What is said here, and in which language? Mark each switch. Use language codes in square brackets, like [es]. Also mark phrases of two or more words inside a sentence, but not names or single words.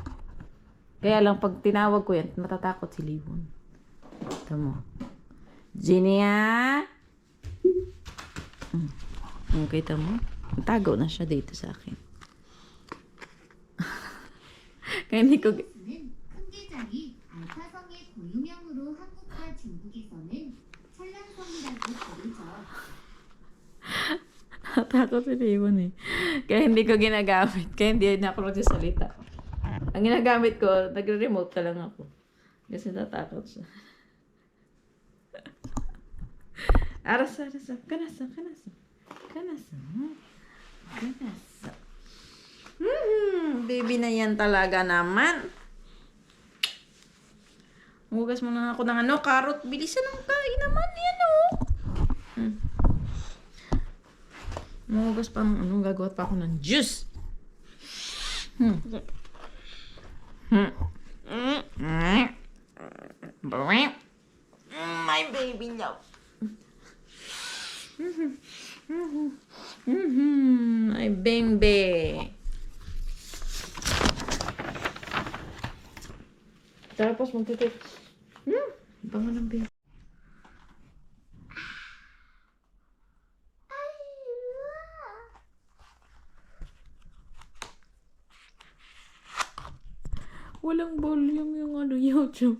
[tl] Kaya lang, pag tinawag ko yan, matatakot si Lee-won. Ito mo. Genia! Kita mo? Tago na siya dito sa akin. Kaya hindi ko... [ko] 풍계장이 알파성의 고유명으로 한국과 중국에서는 천란성이라고 부르죠. [tl] Natakot si Lee-won eh. Kaya hindi ko ginagamit. Kaya hindi na ako nagsasalita. Ang ginagamit ko, nagre-remote ka lang ako. Kasi natakot siya. Arasa. Kanasa. Baby na yan talaga naman. Hugas mo na ako ng carrot. Bilisan ng kain naman yan Hugas pa ng gagawa pa ako ng juice. [en] My baby love. My baby. [tl] Tapos magtitik. Bango ng baby. Walang volume yung YouTube.